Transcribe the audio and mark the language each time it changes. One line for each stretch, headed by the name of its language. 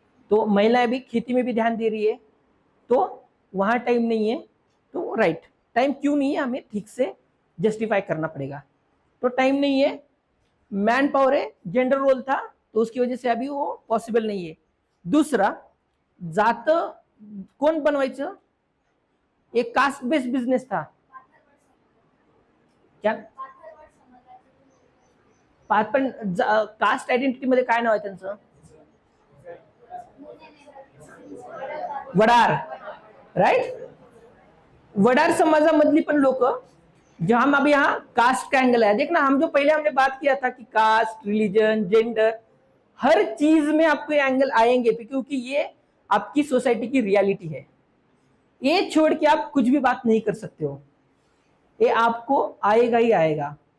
Hindi: तो महिलाएं भी खेती में भी ध्यान दे रही है, तो वहां टाइम नहीं है, तो राइट टाइम क्यों नहीं है हमें ठीक से जस्टिफाई करना पड़ेगा। तो टाइम नहीं है, मैन पावर है, जेंडर रोल था, तो उसकी वजह से अभी वो पॉसिबल नहीं है।
Marathi: दूसरा, जात कोण बनवायचं, एक कास्ट बेस्ड बिझनेस था क्या, पण कास्ट आयडेंटिटी मध्ये काय नाव आहे त्यांचं, वडार, राइट। वडार समाजामधली पण लोक,
Hindi: जो हम अभी यहाँ कास्ट का एंगल है, देखना हम जो पहले हमने बात किया था कि कास्ट, रिलीजन, जेंडर, हर चीज में आपको ये एंगल आएंगे क्योंकि ये आपकी सोसाइटी की रियलिटी है। ये छोड़ के आप कुछ भी बात नहीं कर सकते हो, ये आपको आएगा ही आएगा।